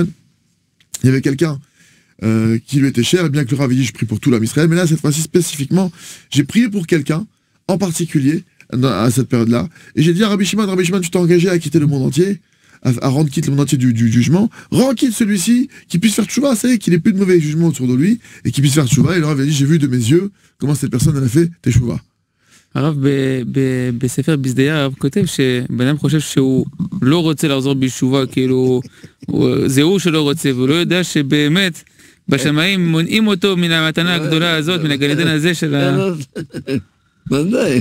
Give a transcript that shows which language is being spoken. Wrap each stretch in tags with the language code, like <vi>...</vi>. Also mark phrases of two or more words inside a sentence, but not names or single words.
<fr>Il y avait quelqu'un qui lui était cher, et bien que le Rav ait dit, je prie pour tout l'homme Israël, mais là, cette fois-ci, spécifiquement, j'ai prié pour quelqu'un, en particulier, à cette période-là, et j'ai dit à Rabbi Shimon, tu t'es engagé à acquitter le monde entier, à rendre quitte le monde entier du jugement, rends quitte celui-ci, qui puisse faire tchouva, ça y est, qu'il ait plus de mauvais jugements autour de lui, et qu'il puisse faire tchouva, et le Rav a dit, j'ai vu de mes yeux comment cette personne elle a fait tchouva.</fr> <he>הרב בספר בזדיה, הרב כותב שבן אדם חושב שהוא לא רוצה לחזור בתשובה, כאילו זה הוא שלא רוצה, והוא לא יודע שבאמת בשמיים מונעים אותו מן המתנה הגדולה הזאת, מן הגן עדן הזה של ה... ודאי.</he>